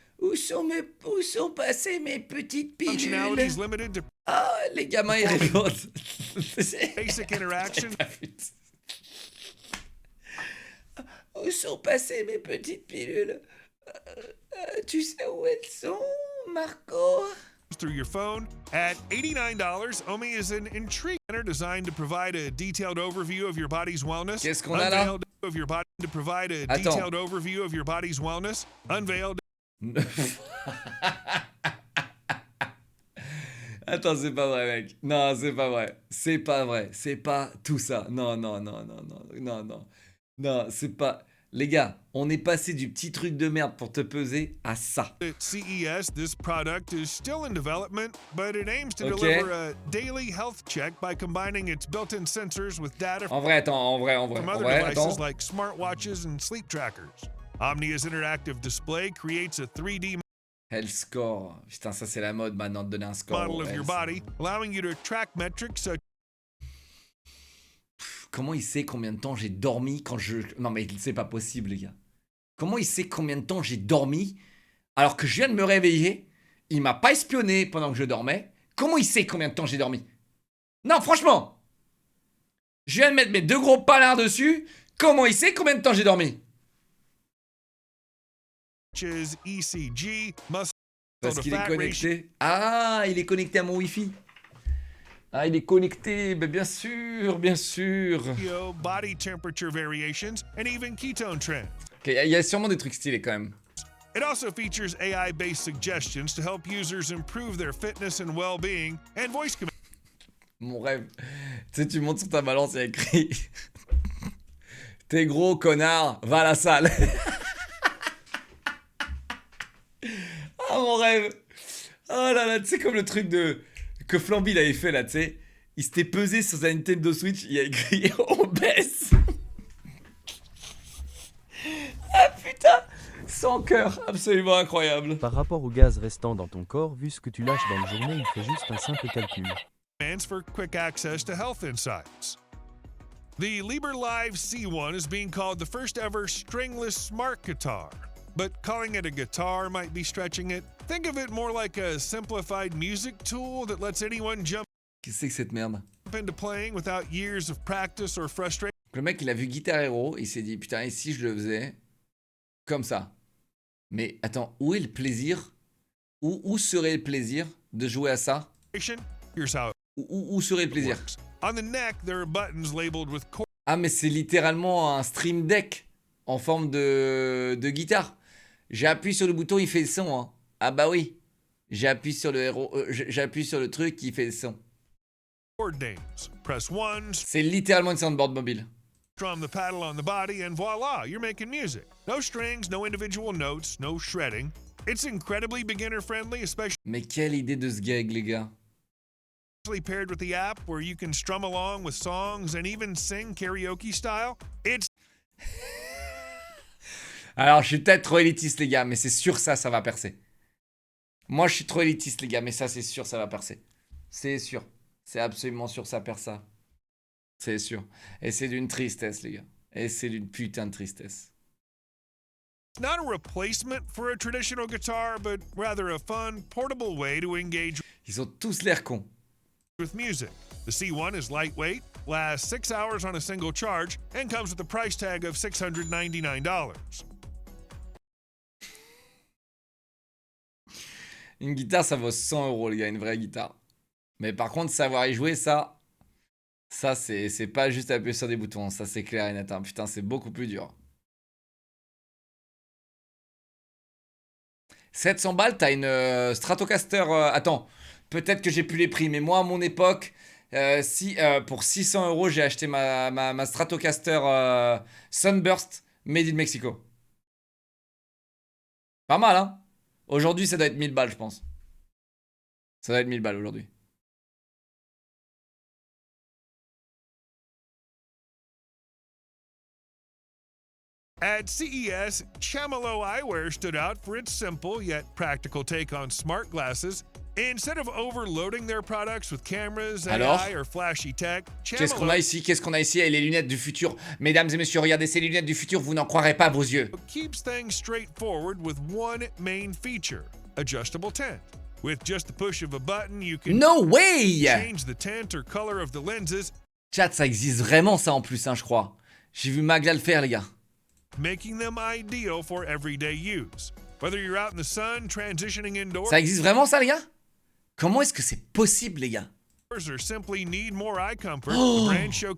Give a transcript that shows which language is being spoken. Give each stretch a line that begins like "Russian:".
French: Où sont passées mes petites pilules? Oh, les gamins, ils répondent.
English: Basic interaction.
French: Où sont passées mes petites pilules? Tu sais où elles sont, Marco?
English: Through your phone. At $89, Omi is an intriguing center designed to provide a detailed overview of your body's wellness.
French: Qu'est-ce qu'on a là?
English: Of your body to provide a detailed overview of your body's wellness. Unveiled.
French: Attends, c'est pas vrai, mec. Non, c'est pas vrai. C'est pas vrai. C'est pas tout ça. Non, non, non, non, non, non, non. Non, c'est pas... Les gars, on est passé du petit truc de merde pour te peser à ça.
English: At CES, this product is still in development, but it aims to deliver a daily health check by combining its built-in sensors with data
French: en vrai,
English: from other devices like smartwatches and sleep trackers. Omnia's interactive display creates a 3D Health score.
French: Putain, ça c'est la mode maintenant de donner un score.
English: model of your body, allowing you to track metrics such.
French: Comment il sait combien de temps j'ai dormi quand je... Non mais c'est pas possible, les gars. Comment il sait combien de temps j'ai dormi alors que je viens de me réveiller? Il m'a pas espionné pendant que je dormais. Comment il sait combien de temps j'ai dormi? Non, franchement. Je viens de mettre mes deux gros palards dessus. Comment il sait combien de temps j'ai dormi?
English: ECG,
French: parce qu'il est connecté. Ah, il est connecté à mon Wi-Fi. Ah, il est connecté, mais bien sûr, bien sûr.
English: Body temperature variations and even ketone trends.
French: Ok, il y a sûrement des trucs stylés quand même.
English: It also features AI-based suggestions to help users improve their fitness and well-being and voice commands.
French: Mon rêve. Tu sais, tu montes sur ta balance, il y a écrit t'es gros, connard, va à la salle. Ah, mon rêve. Oh là là, tu sais, comme le truc que Flamby avait fait là, tu sais. Il s'était pesé sur sa Nintendo Switch, il a écrit on baisse. Ah putain, sans cœur, absolument incroyable. Par rapport au gaz restant dans ton corps, vu ce que tu lâches dans la journée, il fait juste un simple calcul.
English: For quick access to health insights. The Liber Live C1 is being called the first ever stringless smart guitar. But calling it a guitar might be stretching it. Think of it more like a simplified music tool that lets anyone jump
French: Qu'est-ce que c'est que cette merde?
English: into playing without years of practice or frustration.
French: Le mec, il a vu Guitar Hero, il s'est dit, putain, et si je le faisais comme ça? Mais attends, où est le plaisir? Où serait le plaisir de jouer à ça?
English: Here's how
French: Où serait le plaisir?
English: On the neck, there are buttons labeled with chords.
French: Ah, mais c'est littéralement un stream deck en forme de guitare. J'appuie sur le bouton, il fait le son. Hein. Ah bah oui. J'appuie sur le héros, j'appuie sur le truc, il fait le son.
English: Press one.
French: C'est littéralement une soundboard mobile.
English: Strum the paddle on the body and voila, you're making music. No strings, no individual notes, no shredding. It's incredibly beginner friendly, especially.
French: Mais quelle idée de ce gag, les gars.
English: Paired with the app where you can strum along with songs and even sing karaoke style. It's
French: Alors, je suis peut-être trop élitiste, les gars, mais c'est sûr ça va percer. Moi, je suis trop élitiste, les gars, mais ça, c'est sûr, ça va percer. C'est sûr. C'est absolument sûr, ça perce ça. C'est sûr. Et c'est d'une tristesse, les gars. Et c'est d'une putain de tristesse.
English: not a replacement for a traditional guitar, but rather a fun, portable way to engage.
French: Ils ont tous l'air cons.
English: With music. The C1 is lightweight, lasts 6 hours on a single charge, and comes with a price tag of $699.
French: Une guitare, ça vaut 100 euros, les gars, une vraie guitare. Mais par contre, savoir y jouer, ça c'est pas juste appuyer sur des boutons. Ça, c'est clair et net. Hein. Putain, c'est beaucoup plus dur. 700 balles, t'as une Stratocaster. Attends, peut-être que j'ai plus les prix, mais moi, à mon époque, pour 600 euros, j'ai acheté ma Stratocaster Sunburst Made in Mexico. Pas mal, hein? Aujourd'hui, ça doit être 1000 balles, je pense. Ça doit être 1000 balles aujourd'hui.
English: At CES, Chamelo Eyewear stood out for its simple yet practical take on smart glasses. Instead of overloading their products with cameras,
French: Alors,
English: AI, or flashy tech,
French: qu'est-ce qu'on a ici? Qu'est-ce qu'on a ici? Et les lunettes du futur. Mesdames et messieurs, regardez ces lunettes du futur, vous n'en croirez pas vos yeux.
English: keeps things straightforward with one main feature, adjustable tint. With just the push of a button, you can No way! change the tint or color of the lenses,
French: Chat, ça existe vraiment ça en plus, hein, je crois. J'ai vu Magla le faire, les gars.
English: making them ideal for everyday use. Whether you're out in the sun, transitioning indoors,
French: Ça existe vraiment ça, les gars? Comment est-ce que c'est possible, les gars?
English: or simply need more eye comfort, the brand show